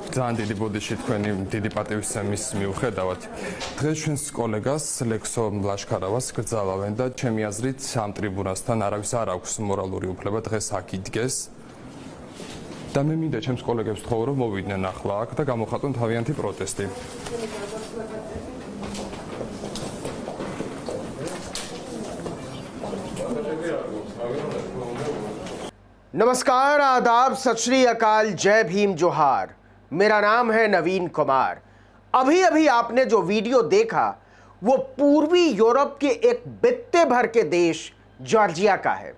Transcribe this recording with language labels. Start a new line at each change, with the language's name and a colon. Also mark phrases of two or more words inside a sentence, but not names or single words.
Georgian: ძალიან დიდი ბოდიში თქვენი დიდი პატივისცემის მიუხედავად დღეს ჩვენს კოლეგას ლექსო ლაშქარავას გრძალავენ და ჩემი აზრით ამ ტრიბუნასთან არავის არ აქვს მორალური უფლება დღეს აქ იდგეს და მე მინდა ჩემს კოლეგებს თქვა რომ მოვიდნენ ახლა აქ და გამოხატონ თავიანთი პროტესტი.
Hindi: नमस्कार, आदाब, सत श्री अकाल, जय भीम, जोहार। मेरा नाम है नवीन कुमार। अभी अभी आपने जो वीडियो देखा वो पूर्वी यूरोप के एक बित्ते भर के देश जॉर्जिया का है।